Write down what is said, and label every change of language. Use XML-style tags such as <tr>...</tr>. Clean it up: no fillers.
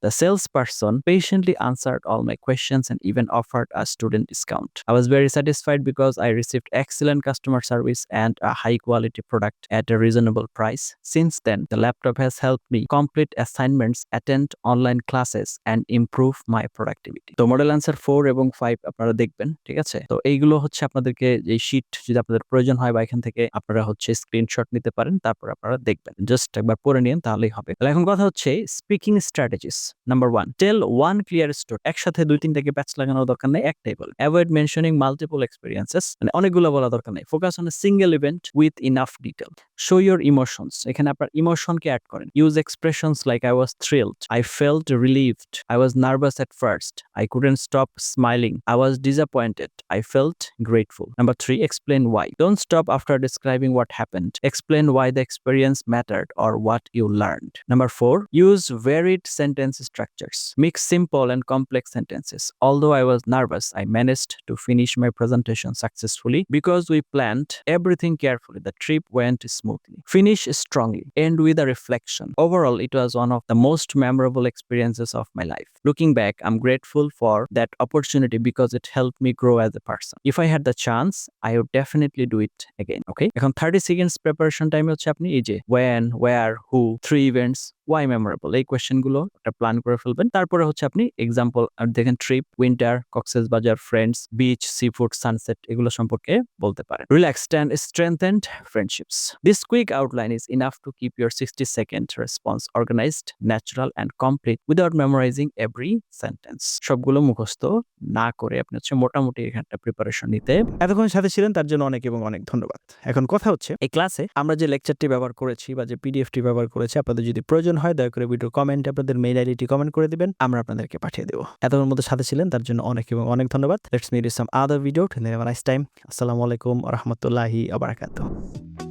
<en>The salesperson patiently answered all my questions and even offered a student discount. I was very satisfied because I received excellent customer service and a high quality product at a reasonable price. Since then, the laptop has helped me complete assignments, attend online classes, and improve my productivity.</en> <bn>তো model answer 4 এবং 5 আপনারা দেখবেন, ঠিক আছে? তো এইগুলো হচ্ছে আপনাদেরকে এই শীট যদি আপনাদের প্রয়োজন হয় বা এখান থেকে আপনারা হচ্ছে স্ক্রিনশট নিতে পারেন, তারপর আপনারা দেখবেন। জাস্ট একবার পড়ে নিন তাহলেই হবে। তাহলে এখন কথা হচ্ছে স্পিকিং স্ট্র্যাটেজিস। নাম্বার 1,</bn> <en>Tell one clear story.</en> <bn>একসাথে 2-3টাকে প্যাচ লাগানোর দরকার নেই, একটাই বল।</bn> <en>avoid mentioning multiple experiences,</en> <bn>মানে অনেকগুলো বলা দরকার নেই।</bn> <en>Focus on a single event with enough detail. Show your emotions,</en> <bn>এখানে আপনার ইমোশনকে অ্যাড করেন।</bn> <en>Use expressions like I was thrilled, I felt relieved, I was nervous at first, I couldn't stop smiling, I was disappointed, I felt grateful. Number 3, explain why. Don't stop after describing what happened. Explain why the experience mattered or what you learned. Number 4, use varied sentence structures. Mix simple and complex sentences. Although I was nervous, I managed to finish my presentation successfully because we planned everything carefully. The trip went smoothly. Finish strongly. End with a reflection. Overall, it was one of the most memorable experiences of my life. Looking back, I'm grateful for that opportunity because it helped me grow as a person. If I had the chance, I would definitely do it again. Okay?</en> <bn>এখন 30 seconds preparation time হচ্ছে আপনি এই যে</bn> <en>when, where, who, 3 events, why memorable</en> <bn>এই কোয়েশ্চেনগুলো একটা plan করে ফেলবেন। তারপরে হচ্ছে আপনি এক্সাম্পল দেখেন ট্রিপ, উইন্টার, কক্সেস বাজার, friends, beach, sea food, sunset এগুলো সম্পর্কে বলতে পারেন।</bn> <en>Relaxed and strengthened friendships. This quick outline is enough to keep your 60-second response organized, natural and complete without memorizing every sentence.</en> <bn>সবগুলো মুখস্থ না করে আপনি হচ্ছে মোটামুটি এখানটা প্রিপারেশন নিতে। এতক্ষণ সাথে ছিলেন তার জন্য অনেক এবং অনেক ধন্যবাদ। এখন কথা হচ্ছে এই ক্লাসে আমরা যে লেকচারটি ব্যবহার করেছি বা যে পিডিএফটি ব্যবহার করেছি, আপনাদের যদি প্রয়োজন হয় দয়া করে ভিডিও কমেন্টে আপনাদের মেইল আইডিটি কমেন্ট করে দিবেন, আমরা আপনাদেরকে পাঠিয়ে দেবো। এতক্ষণ মধ্যে সাথে ছিলেন তার জন্য অনেক এবং অনেক ধন্যবাদ।</bn> <en>Let's meet in some other video. Have a nice time.</en> <bn>আসসালামু আলাইকুম ওয়া রাহমাতুল্লাহি ওয়া বারাকাতুহু।</bn>